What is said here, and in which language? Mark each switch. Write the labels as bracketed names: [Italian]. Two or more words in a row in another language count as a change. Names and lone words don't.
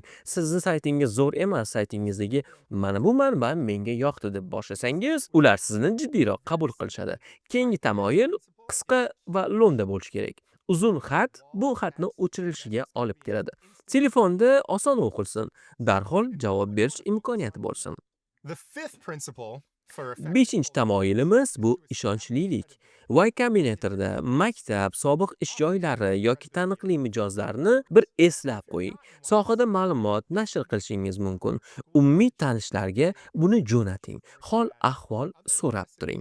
[Uzbek] Sizni saytingiz zo'r emas, saytingizdagi mana bu manba menga yoqdi deb boshlasangiz, ular sizni jiddiyroq qabul qilishadi. Keyingi tamoyil qisqa va lo'nda bo'lishi kerak. Uzun xat bu xatni o'chirilishiga olib keladi. Telefonda oson o'qilsin, darhol javob berish imkoniyati bo'lsin. [English] The fifth principle [Uzbek] Beshinchi tamoyilimiz bu ishonchlilik. Y Combinator'da maktab, sobiq ish joylari yoki taniqli mijozlarni bir eslab qo'ying. Sohada ma'lumot nashr qilishingiz mumkin. Umumiy tanishlarga buni jo'nating. Hol ahvol so'rab turing.